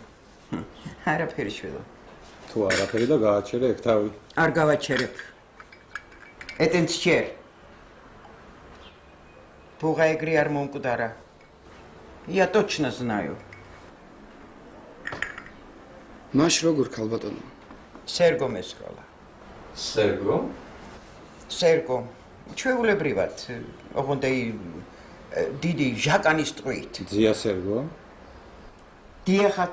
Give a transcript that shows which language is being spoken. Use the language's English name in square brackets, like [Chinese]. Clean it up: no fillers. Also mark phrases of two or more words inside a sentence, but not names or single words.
[Georgian] არაფერი შვილო. თუ არაფერი და გააჩერე ეგ თავი. არ გავაჩერებ. ეტენც ჩერ. ბუღა ეგრე არ მომკვდარა. [Russian] Я точно знаю. [Georgian] მაშ როგორ ქალბატონო? სერგო მესროლა. სერგო? სერგო. ჩვეულებრივად, ოღონდ დიდი ჟაკანის ტყვით. ძია სერგო? დიახაც.